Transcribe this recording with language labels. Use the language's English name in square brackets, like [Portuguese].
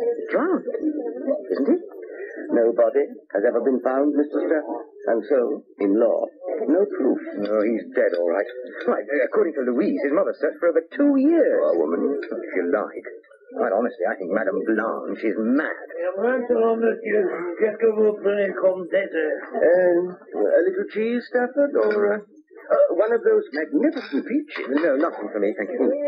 [English] Drowned, isn't he? No body has ever been found, Mr. Stafford. And so, in law, no proof. Oh, he's dead, all right. Right, according to Louise, his mother searched for over 2 years. Poor woman. If you like. Quite honestly, I think Madame Blanche is mad. [French] Maintenant, monsieur, qu'est-ce que vous prenez comme dessert? [English] A little cheese, Stafford, or one of those magnificent peaches? No, nothing for me, thank you.